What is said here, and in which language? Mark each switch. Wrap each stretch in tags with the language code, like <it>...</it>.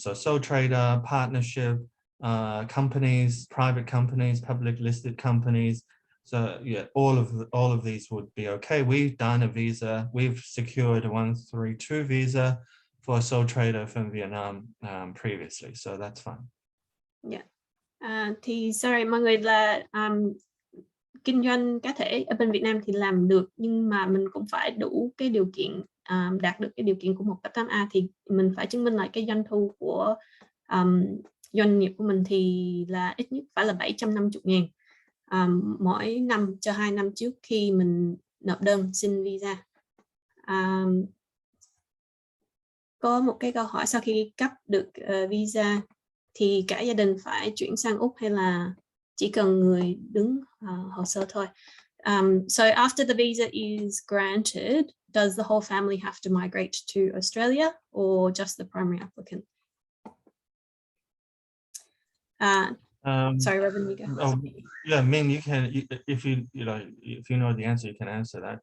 <en>So sole trader, partnership, companies, private companies, public listed companies. So yeah, all of these would be okay. We've done a visa. We've secured a 132 visa for a sole trader from Vietnam previously, so that's fine. Yeah.</en> <vi>Thì</vi> <en>sorry</en> <vi>mọi người, là kinh doanh cá thể ở bên Việt Nam thì làm được, nhưng mà mình cũng phải đủ cái điều kiện, đạt được cái điều kiện của 188A thì mình phải chứng minh lại cái doanh thu của doanh nghiệp của mình thì là ít nhất phải là 750.000 mỗi năm cho 2 năm trước khi mình nộp đơn xin visa. Có một cái câu hỏi, sau khi cấp được visa thì cả gia đình phải chuyển sang Úc hay là chỉ cần người đứng hồ sơ thôi?</vi> <en>So after the visa is granted, does the whole family have to migrate to Australia or just the primary applicant? Sorry, Robin, you go. Oh, yeah, Min, you can, if you know the answer, you can answer that.</en>